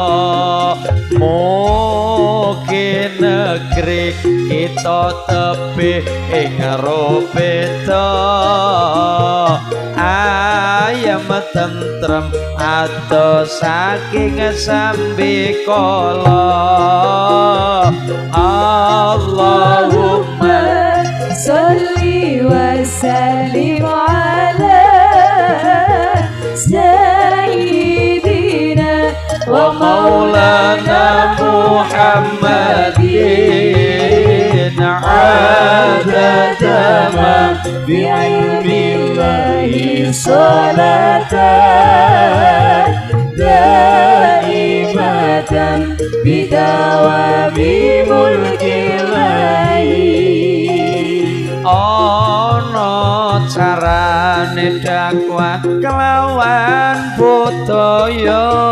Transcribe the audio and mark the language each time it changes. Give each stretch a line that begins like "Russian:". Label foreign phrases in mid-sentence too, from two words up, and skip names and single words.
Javanese: Mugi negeri kita tebih ing robeta. Ayam tentrem adoh saking sambikala.
Arabic: Allahumma صل وسلم على سيدنا ومولانا محمد عدد ما بعلم الله صلاة دائمة بدوام ملك الله.
Javanese: Ana carane dakwah kelawan budaya.